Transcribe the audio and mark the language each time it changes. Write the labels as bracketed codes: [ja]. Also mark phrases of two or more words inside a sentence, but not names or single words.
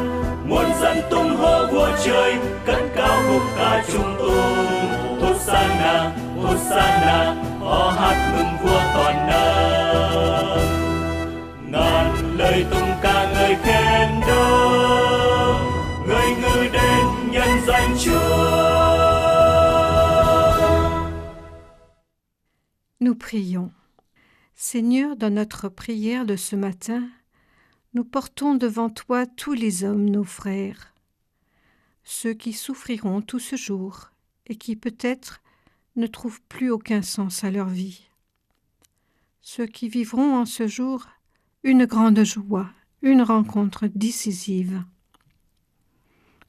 [vi] Muôn dân tung hô vua trời, cất cao khúc ca chúc tụng. Hosanna, Hosanna, họ hát mừng vua toàn năng. Ngàn lời tung ca ngợi khen đó, người ngự đến nhân danh Chúa. [fr] Nous prions. Seigneur, dans notre prière de ce matin, nous portons devant toi tous les hommes, nos frères, ceux qui souffriront tout ce jour et qui peut-être ne trouvent plus aucun sens à leur vie, ceux qui vivront en ce jour une grande joie, une rencontre décisive.